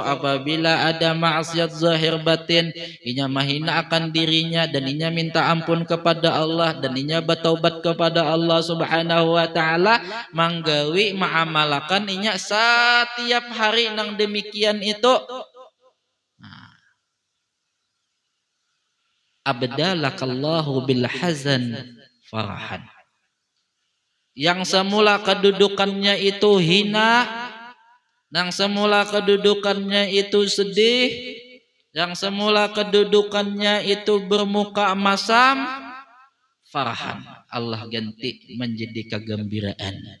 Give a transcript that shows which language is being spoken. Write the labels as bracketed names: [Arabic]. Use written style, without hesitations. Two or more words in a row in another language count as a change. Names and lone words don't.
[Banjar] Apabila ada maksiat zahir batin, inya mahina akan dirinya dan inya minta ampun kepada Allah dan inya bertaubat kepada Allah [Arabic] سبحانه وتعالى, [Banjar] manggawi ma'amalakan inya setiap hari nang demikian itu. [Arabic] أبدلك الله بالحزن فرحا. [Indonesian] Yang semula kedudukannya itu hina, yang semula kedudukannya itu sedih, yang semula kedudukannya itu bermuka masam, farahan, Allah ganti menjadi kegembiraan.